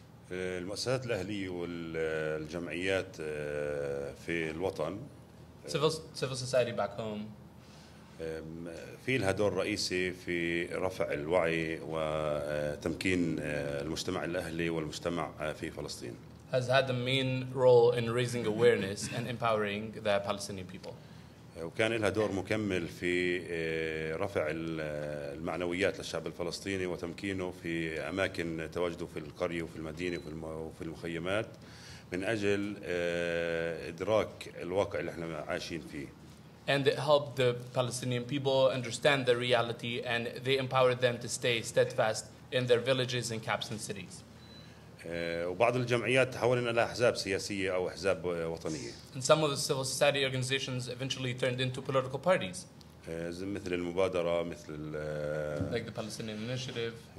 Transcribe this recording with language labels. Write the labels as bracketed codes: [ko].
[ar] المؤسسات الأهلية والجمعيات في الوطن. [en] Civil society back home. [ar] في لها دور رئيسي في رفع الوعي وتمكين المجتمع الأهلي والمجتمع في فلسطين. [en] Has had the main role in raising awareness and empowering the Palestinian people. [ar] وكان لها دور مكمل في رفع المعنويات للشعب الفلسطيني وتمكينه في أماكن تواجده في القرية وفي المدينة وفي المخيمات من أجل إدراك الواقع اللي احنا عايشين فيه. [en] And it helped the Palestinian people understand the reality, and they empowered them to stay steadfast in their villages and camps and cities. [ar] وبعض الجمعيات تحولنا إلى أحزاب سياسية أو أحزاب وطنية. [en] And some of the civil society organizations eventually turned into political parties. [ar] مثل المبادرة مثل [en] like the Palestinian Initiative.